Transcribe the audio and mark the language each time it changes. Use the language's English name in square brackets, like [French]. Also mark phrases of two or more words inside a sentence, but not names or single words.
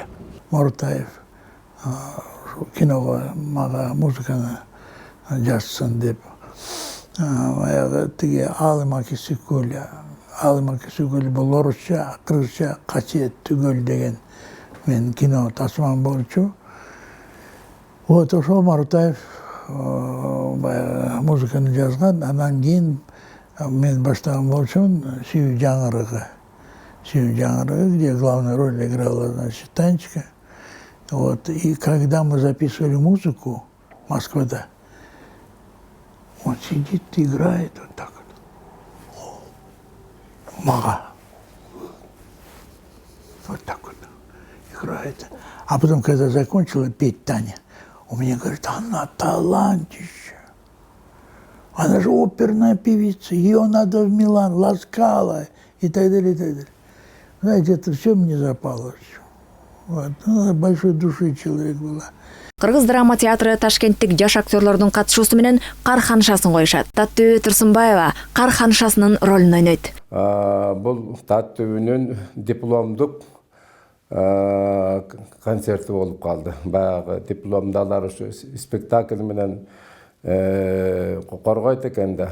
[Kyrgyz] Мортаев киного мага музыканы жазсын деп баягы тиги Алымаки Сүгүл бул орусча, кыргызча касиет түгөл деген мен кино тасман болчу. Вот ошол Мортаев баягы музыканы жазган, анан кийин мен баштаган болчумун Сүйүү жаңырыгы, [Russian] где главную роль играла, значит, Танечка. Вот, и когда мы записывали музыку в Москве, он сидит, играет вот так вот. Мага. Вот так вот играет. А потом, когда закончила петь Таня, он мне говорит, она талантище. Она же оперная певица, ее надо в Милан, Ласкала и так далее, и так далее. Знаете, это все мне запало. Вот. Ну, большой души человек была. [Kyrgyz] Кыргыз драма театры Ташкенттик жаш актерлордун катышуусу менен Кар ханышасын коюшат. Таттуу Турсунбаева Кар ханышасынын ролун ойнойт. Бул Таттүүнүн дипломдук концерти болуп калды. Баягы дипломдалар ушу спектакль менен коргойт экен да.